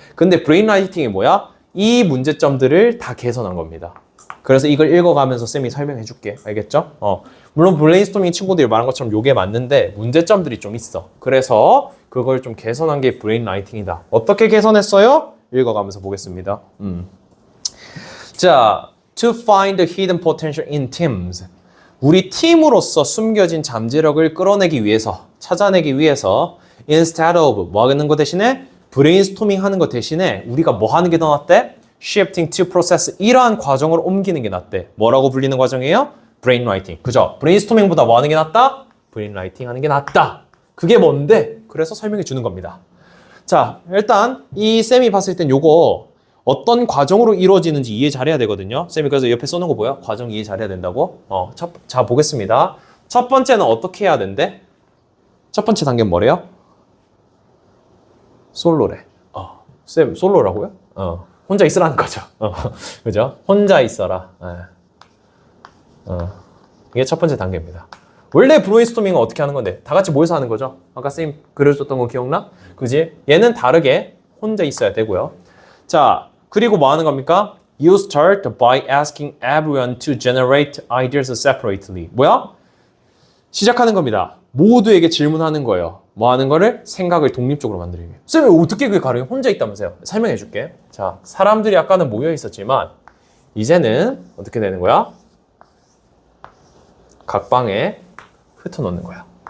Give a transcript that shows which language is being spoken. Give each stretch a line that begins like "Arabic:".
Korean: 근데 브레인라이팅이 뭐야? 이 문제점들을 다 개선한 겁니다. 그래서 이걸 읽어가면서 쌤이 설명해 줄게. 알겠죠? 물론 브레인스토밍 친구들이 말한 것처럼 이게 맞는데 문제점들이 좀 있어. 그래서 그걸 좀 개선한 게 브레인라이팅이다. 어떻게 개선했어요? 읽어가면서 보겠습니다.
English: 자, to find the hidden potential in teams.
Korean: 우리 팀으로서 숨겨진 잠재력을 끌어내기 위해서, 찾아내기 위해서
English: instead of
Korean: 뭐 하는 거 대신에 브레인스토밍 하는 거 대신에 우리가 뭐 하는 게 더 낫대?
English: shifting to process
Korean: 이러한 과정을 옮기는 게 낫대. 뭐라고 불리는 과정이에요? brainwriting. 그죠? 브레인스토밍보다 뭐 하는 게 낫다? brainwriting 하는 게 낫다. 그게 뭔데? 그래서 설명해 주는 겁니다. 자, 일단 이 쌤이 봤을 땐 요거 어떤 과정으로 이루어지는지 이해 잘해야 되거든요. 쌤이 그래서 옆에 써놓은 거 보여? 과정 이해 잘해야 된다고? 자, 보겠습니다. 첫 번째는 어떻게 해야 된대? 첫 번째 단계는 뭐래요? 솔로래. 쌤, 솔로라고요? 혼자 있으라는 거죠. 그죠? 혼자 있어라. 이게 첫 번째 단계입니다. 원래 브레인스토밍은 어떻게 하는 건데? 다 같이 모여서 하는 거죠. 아까 쌤 그려줬던 거 기억나? 그지? 얘는 다르게 혼자 있어야 되고요. 자, 그리고 뭐 하는 겁니까?
English: You start by asking everyone to generate ideas separately.
Korean: 뭐야? 시작하는 겁니다. 모두에게 질문하는 거예요. 뭐 하는 거를? 생각을 독립적으로 만들기 위해. 쌤이 어떻게 그게 가능해? 혼자 있다면서요? 설명해 줄게. 자, 사람들이 아까는 모여 있었지만 이제는 어떻게 되는 거야? 각 방에 흩어놓는 거야.